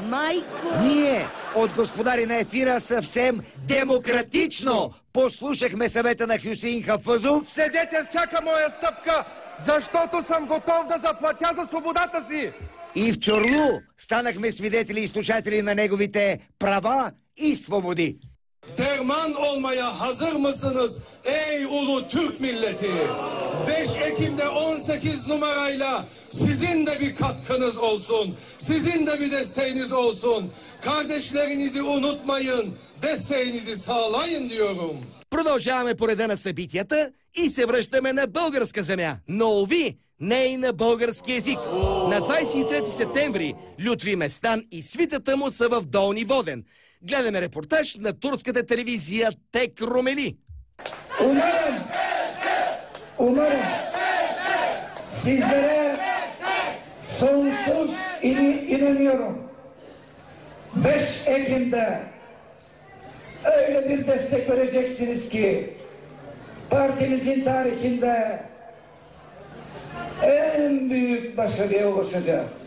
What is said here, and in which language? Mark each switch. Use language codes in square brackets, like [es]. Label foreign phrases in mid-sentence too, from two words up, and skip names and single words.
[bg] Ние от господари на ефира съвсем демократично послушахме съвета на Хюсеин Хафъзов. Следете всяка моя стъпка, защото съм готов да заплатя за свободата си. И в Чорлу станахме свидетели и слушатели на неговите права и свободи. [tr] Derman olmaya hazır mısınız ey ulu Türk milleti? 5 Ekim'de 18 numarayla sizin de bir katkınız olsun. Sizin de bir desteğiniz olsun. Kardeşlerinizi unutmayın. Desteğinizi sağlayın diyorum. [bg] Продължаваме по реда на събитията и се връщаме на българска земя. Но, уви, не и на български език. На 23 септември Лютви Местан и свитата му са в Долни Воден. Гледаме репортаж на турската телевизия Тек Румели. [tr] Umarım sizlere sonsuz inanıyorum. 5 Ekim'de öyle bir destek vereceksiniz ki partimizin tarihinde en büyük başarıya ulaşacağız.